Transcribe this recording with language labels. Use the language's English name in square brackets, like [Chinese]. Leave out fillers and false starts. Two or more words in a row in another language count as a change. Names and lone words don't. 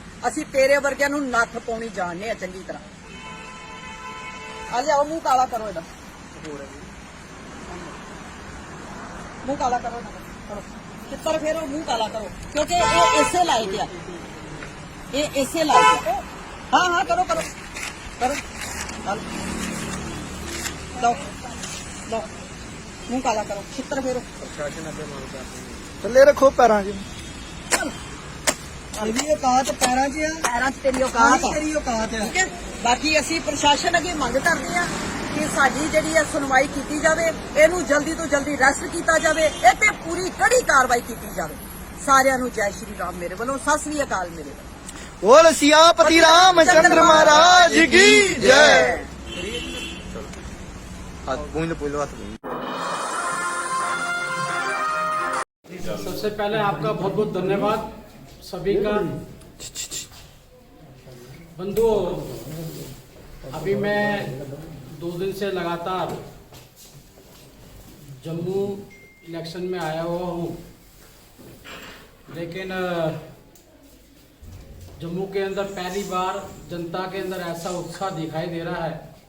[Punjabi] ਅਸੀਂ ਤੇਰੇ ਵਰਗਿਆਂ ਨੂੰ ਨੱਥ ਪਾਉਣੀ ਜਾਣਦੇ ਆ ਚੰਗੀ ਤਰ੍ਹਾਂ। ਆ ਲਿਆਓ, ਮੂੰਹ ਕਾਲਾ ਕਰੋ ਇਹਦਾ, ਮੂੰਹ ਕਾਲਾ ਕਰੋ ਕਰੋ, ਚਿੱਤਰ ਫੇਰੋ, ਮੂੰਹ ਕਾਲਾ ਕਰੋ, ਕਿਉਂਕਿ ਇਹ ਇਸੇ ਲਾਇਕ ਆ, ਇਹ ਇਸੇ ਲਾਇਕ ਆ। ਹਾਂ ਹਾਂ ਕਰੋ ਕਰੋ ਕਰੋ। ਲੋ ਲੋ ਮੂੰਹ ਕਾਲਾ ਕਰੋ ਛਿੱਤਰ ਫੇਰੋ ਥੱਲੇ ਰੱਖੋ ਪੈਰਾਂ 'ਚ ਇਹ ਵੀ ਔਕਾਤ ਪੈਰਾਂ 'ਚ ਆ ਪੈਰਾਂ 'ਚ ਤੇਰੀ ਔਕਾਤ ਤੇਰੀ ਔਕਾਤ ਹੈ ਠੀਕ ਹੈ ਬਾਕੀ ਅਸੀਂ ਪ੍ਰਸ਼ਾਸਨ ਅੱਗੇ ਮੰਗ ਕਰਦੇ ਆ ਕਿ ਸਾਡੀ ਜਿਹੜੀ ਹੈ ਸੁਣਵਾਈ ਕੀਤੀ ਜਾਵੇ ਇਹਨੂੰ ਜਲਦੀ ਤੋਂ ਜਲਦੀ ਅਰੈਸਟ ਕੀਤਾ ਜਾਵੇ ਇਹ ਤੇ ਪੂਰੀ ਕੜੀ ਕਾਰਵਾਈ ਕੀਤੀ ਜਾਵੇ ਸਾਰਿਆਂ ਨੂੰ ਜੈ ਸ਼੍ਰੀ ਰਾਮ ਮੇਰੇ ਵੱਲੋਂ ਸਤਿ ਸ੍ਰੀ ਅਕਾਲ ਮੇਰੇ ਵੱਲੋਂ [Hindi] बोल सियापति रामचंद्र महाराज की जय। हाथ पूंछ लो, हाथ सबसे पहले आपका बहुत बहुत धन्यवाद सभी का। बंधुओं, अभी मैं 2 दिन से लगातार जम्मू इलेक्शन में आया हुआ हूँ, लेकिन जम्मू के अंदर पहली बार जनता के अंदर ऐसा उत्साह दिखाई दे रहा है।